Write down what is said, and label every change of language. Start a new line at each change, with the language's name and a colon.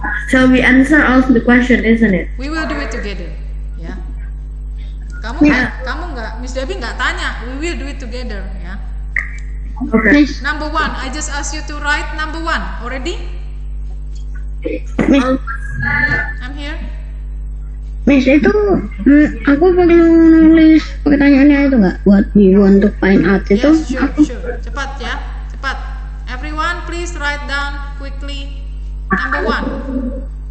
English: So we answer all the question, isn't it? We will do it together.
Indonesian: Ya. Kamu nggak, Miss Debbie nggak tanya.
English: We will do it together.
Indonesian: Ya.
English: Okay. Number 1, I just ask you to write number 1. Already? I'm here.
Indonesian: Miss, itu aku perlu nulis pertanyaannya itu nggak?
English: What we want to find out
Indonesian: itu?
English: Yes, sure.
Indonesian: Cepat ya, cepat.
English: Everyone, please write down quickly. Number 1.